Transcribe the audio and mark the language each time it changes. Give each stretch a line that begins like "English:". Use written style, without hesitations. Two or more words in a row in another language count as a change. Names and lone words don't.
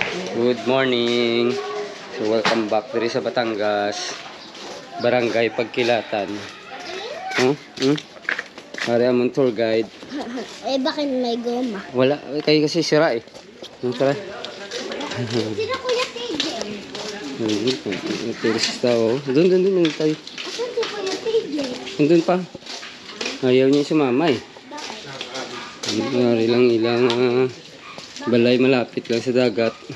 Filipino: Good morning. So welcome back diri sa Batangas, Barangay Pagkilatan.
Hiligaynon: Ari among tour guide.
Filipino: Bakit may goma? Wala kayo kasi sira eh. Tara. Sino Kuya TJ? Turista oh. Doon tayo. Asan si Kuya TJ? Doon pa. Ayaw niya sumama eh.
Hiligaynon: Ari lang ilang balay malapit lang sa dagat.